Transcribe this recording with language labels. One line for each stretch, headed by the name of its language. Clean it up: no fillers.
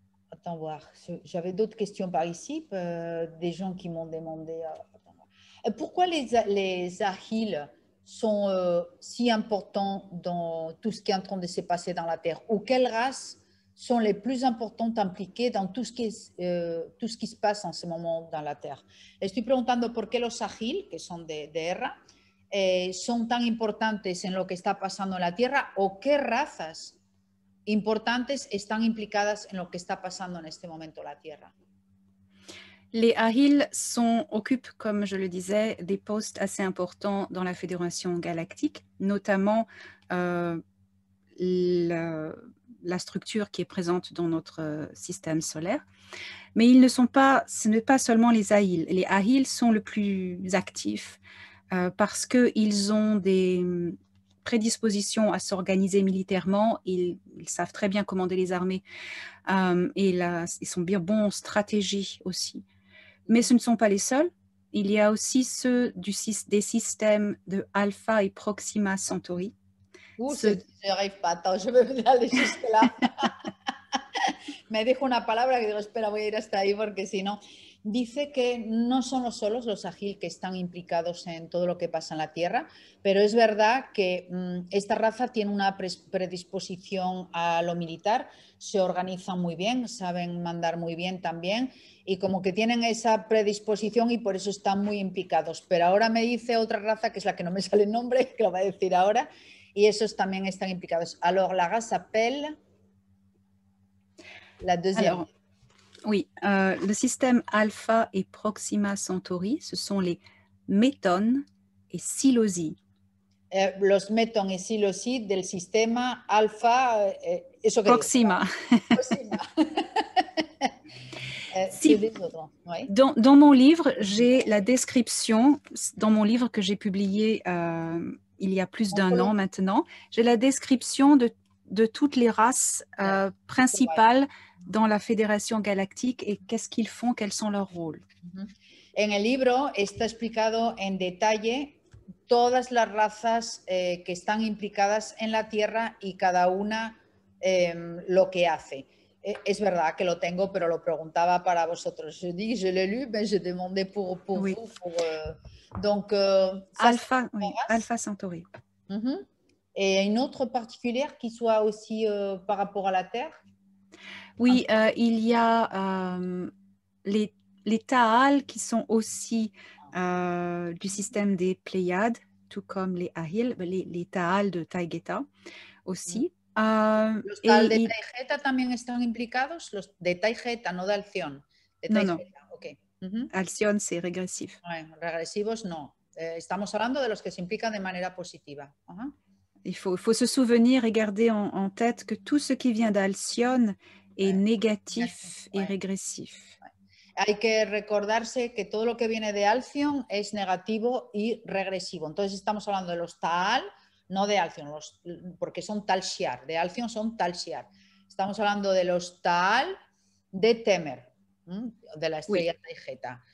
French: Attends voir, j'avais d'autres questions par ici, des gens qui m'ont demandé. Pourquoi les Ahiles sont si importants dans tout ce qui est en train de se passer dans la Terre? Ou quelles races sont les plus importantes impliquées dans tout ce qui se passe en ce moment dans la Terre?
Spanish: Estoy preguntando por qué los Sahil, que son de Erra, son tan importantes en lo que está pasando en la Tierra, o qué razas importantes están implicadas en lo que está pasando en este momento la Tierra.
French: Les Ahil occupent, comme je le disais, des postes assez importants dans la Fédération galactique, notamment la structure qui est présente dans notre système solaire. Mais ils ne sont pas, ce n'est pas seulement les Ahil. Les Ahil sont le plus actifs parce qu'ils ont des prédispositions à s'organiser militairement. Ils savent très bien commander les armées et ils sont bien bons en stratégie aussi. Mais ce ne sont pas les seuls. Il y a aussi ceux des systèmes de Alpha et Proxima Centauri. Je n'arrive pas. Attends, je vais aller jusque-là.
Spanish: Me dejo una palabra que digo, espera, voy a ir hasta ahí porque si no... Dice que no son los solos los Ahil que están implicados en todo lo que pasa en la Tierra, pero es verdad que esta raza tiene una predisposición a lo militar, se organizan muy bien, saben mandar muy bien también y como que tienen esa predisposición y por eso están muy implicados. Pero ahora me dice otra raza, que es la que no me sale el nombre, que lo va a decir ahora, y esos también están implicados.
French: Alors, la race s'appelle la deuxième. Oui, le système Alpha et Proxima Centauri, ce sont les métones et Silosies.
Spanish: Los Meton y Silosid del sistema alfa, ¿eso qué es? Proxima. Proxima. Si,
French: Oui. dans mon livre, j'ai la description, dans mon livre que j'ai publié il y a plus d'1 an maintenant, j'ai la description de toutes les races principales dans la Fédération Galactique et qu'est-ce qu'ils font, quels sont leurs rôles.
Spanish: En el libro está explicado en detalle todas las razas que están implicadas en la Tierra y cada una lo que hace. Es verdad que lo tengo, pero lo preguntaba para vosotros.
French: Je dis, je l'ai lu, mais je demandais pour Oui. vous. Donc, Alpha, oui, Alpha Centauri. Et une autre particulière qui soit aussi par rapport à la Terre? Oui, il y a les Taal qui sont aussi du système des Pléiades, tout comme les Ahil, les Taal de Taygeta aussi.
Spanish: ¿Los Taal de Taygeta también están implicados? Los de Taygeta, no de Alción. De Taygeta, no. Okay.
French: Alción, c'est régressif.
Spanish: Regresivos, no. Estamos hablando de los que se implican de manera positiva.
French: Il faut se souvenir et garder en tête que tout ce qui vient d'Alción est négatif et régressif.
Spanish: Hay que recordarse que todo lo que viene de Alción es negativo y regresivo. Entonces estamos hablando de los Taal, no de Alción, porque son Tal-Shiar. De Alción son Tal-Shiar. Estamos hablando de los Taal de Temer, de la estrella Taygeta.